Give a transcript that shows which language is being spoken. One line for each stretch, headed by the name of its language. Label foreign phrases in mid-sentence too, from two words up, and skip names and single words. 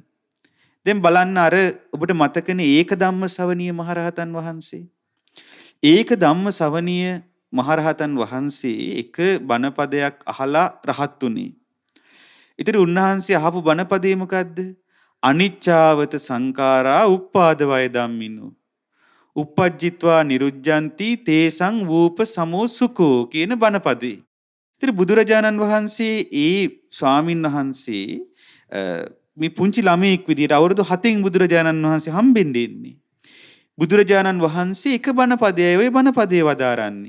Sinhala: දැන් බලන්න අර ඔබට මතකනේ ඒක ධම්ම ශ්‍රවණීය මහරහතන් වහන්සේ. ඒක ධම්ම ශ්‍රවණීය මහරහතන් වහන්සේ එක බණපදයක් අහලා රහත් උනේ. ඊටර උන්වහන්සේ අහපු බණපදේ මොකද්ද?
Pali: අනිච්චාවත සංඛාරා උප්පාද වය ධම්මිනෝ uppajjitva niruddhanti තේසං වූප සමෝ සුඛෝ
Sinhala: කියන බණපදේ. ඊටර බුදුරජාණන් වහන්සේ ඒ ස්වාමින් වහන්සේ මේ පුංචි ළමයෙක් විදියට අවුරුදු 7න් බුදුරජාණන් වහන්සේ හම්බෙන්නේ ඉන්නේ. බුදුරජාණන් වහන්සේ එක බණපදයයි ওই බණපදේ වදාරන්නේ.